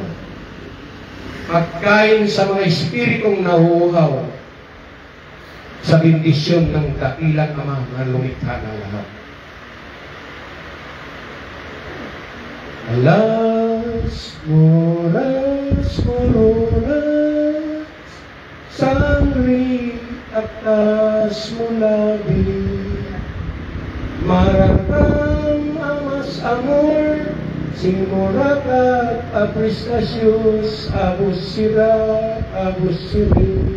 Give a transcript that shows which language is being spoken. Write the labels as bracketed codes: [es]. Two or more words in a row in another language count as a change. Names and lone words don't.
[tl] Pagkain sa mga espiritong nahuhaw sa bendisyon ng dakilang Ama na lumikha ng lahat. Alas, moras, mororas, sangri, atas mulabi, marakam, amas, amor, Singmorakat, aprestasyos, abus sira, abus siri.